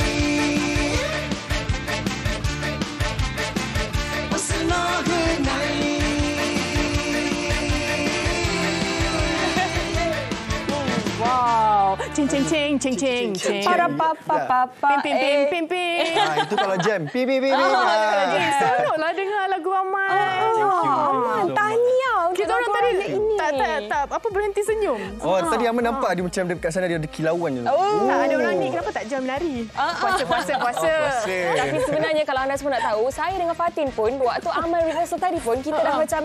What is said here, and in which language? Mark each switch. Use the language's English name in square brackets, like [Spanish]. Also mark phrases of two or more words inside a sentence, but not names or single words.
[Malay] Oh senang kenai. Wow, cing-cing-cing, cing-cing-cing. Para-papa-papa. Pim-pim-pim-pim-pim. Itu kalau jam. Pi-pi-pi-pi. Seronoklah dengar lagu Aman. Aman, tahniah. Kita orang tadi ini. Tak. Apa berhenti senyum? Oh, tadi Aman nampak dia macam dekat sana dia ada kilauan je. Tak ada orang ni kenapa tak jam lari? Puasa. Tapi sebenarnya kalau anda semua nak tahu, saya dengan Fatin pun waktu Aman rehearsal tadi pun kita dah macam